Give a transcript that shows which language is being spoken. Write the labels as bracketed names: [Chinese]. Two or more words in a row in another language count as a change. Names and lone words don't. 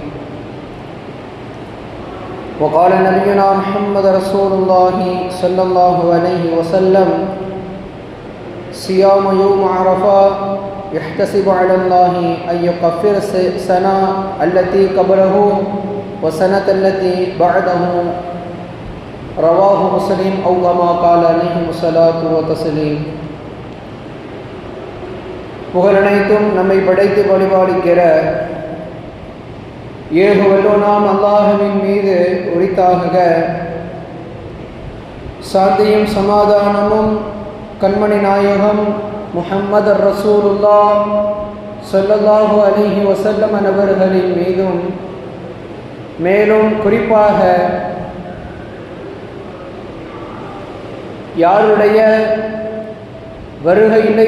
[Arabic] وقال نبينا محمد رسول الله صلى الله عليه وسلم صيام يوم عرفة يحتسب على الله أن يكفر السنة التي قبله والسنة التي بعده رواه مسلم أو كما قال عليه الصلاة والسلام. [Tamil] புகழனைத்தும் நம்மை படைத்து பரிபாலிக்கிற ஏக வல்லோனாம் அல்லாஹ்வின் மீது உரித்தாகுக. சாந்தியும் சமாதானமும் கண்மணி நாயகம் முஹம்மது [Arabic] رسول الله صلى الله عليه وسلم [Tamil] அவர்களின் மீதும் மேலும் குறிப்பாக யாருடைய வருகை இல்லை